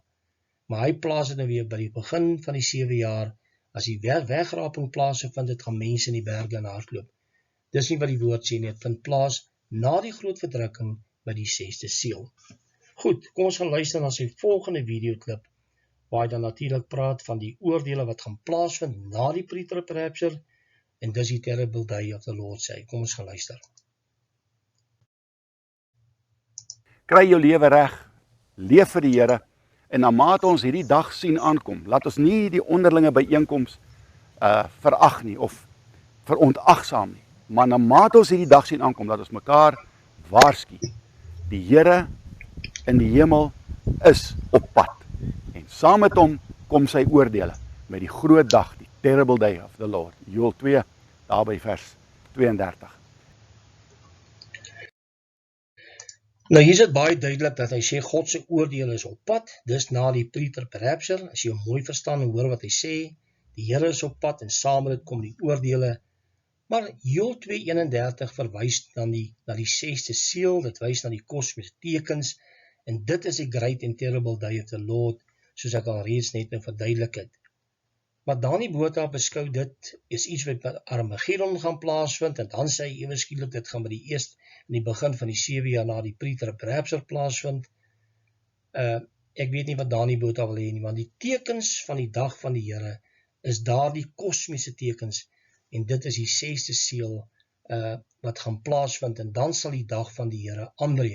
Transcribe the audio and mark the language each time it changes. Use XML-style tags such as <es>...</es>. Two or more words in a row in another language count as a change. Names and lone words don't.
<af>Maar hy plaas dit nou weer by die begin van die 7 jaar, as die wegraping plaasvind, dit gaan mense in die berge in hardloop. Dis nie wat die woord sê nie, dit vind plaas na die groot verdrukking by die 6ste seël. Goed, kom ons gaan luister na sy volgende videoklip, waar hy dan natuurlik praat van die oordeele wat gaan plaasvind na die</af> <en>pre-trib rapture,</en> <af>en dis die</af> <en>terrible day of the Lord</en> <af>sê. Kom ons gaan luister. Kry jou lewe reg, leef vir die Here, en na mate ons hierdie dag sien aankom, laat ons nie die onderlinge byeenkoms verag nie, of verontagsaam nie, maar na mate ons hierdie dag sien aankom, laat ons mekaar waarsku. Die Here in die hemel is op pad, en saam met hom kom sy oordeele, met die groot dag, die</af> <en>terrible day of the Lord.</en> <af>Joel 2, daarby vers 32. Nou hier is dit baie duidelik dat hy sê God se oordeel is op pad, dis na die</af> <en>pre-trib rapture,</en> <af>as jy mooi verstaan en hoor wat hy sê, die Here is op pad en saam met dit kom die oordeele, maar Joel 2:31 verwys na die 6ste seël, dit wys na die kosmiese tekens, en dit is die</af> <en>great and terrible day of the Lord,</en> <af>soos ek al reeds net nou verduidelik het. Maar Dani Botha beskou dit is iets wat by Armageddon gaan plaasvind, en dan sê hy ewe skielik dit gaan by die eerste, in die begin van die 7 jaar na die</af> <en>pre-trib rapture</en> <af>plaasvind. Ek weet nie wat Dani Botha wil hê nie, want die tekens van die dag van die Here is daar die kosmiese tekens, en dit is die 6ste seël wat gaan plaasvind, en dan sal die dag van die Here aanbreek.</af>